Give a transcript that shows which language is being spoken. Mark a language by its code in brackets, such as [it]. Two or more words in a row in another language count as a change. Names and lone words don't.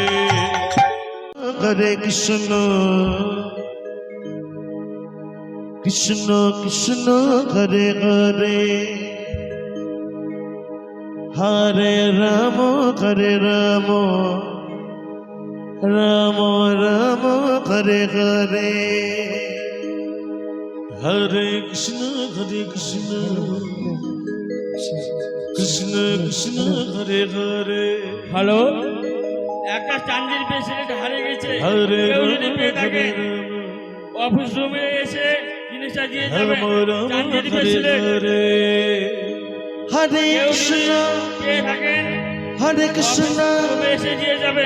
[sa] Hare Krishna Krishna Krishna Hare Hare Hare Rama Rama Rama Hare Hare Hare Krishna Krishna Krishna Hare Hare [bn] হ্যালো একটা চান্দির ব্রেসলেট হারিয়ে গেছে হরে কেউ রাম যদি পেয়ে হরে থাকে রাম অফিস রুমে এসে জিনিসটা দিয়ে যাবে রাম রাম চান্দির হরে ব্রেসলেট হরে হরে কেউ কৃষ্ণ যদি পেয়ে থাকেন হরে অফিস কৃষ্ণ রুমে এসে দিয়ে যাবেন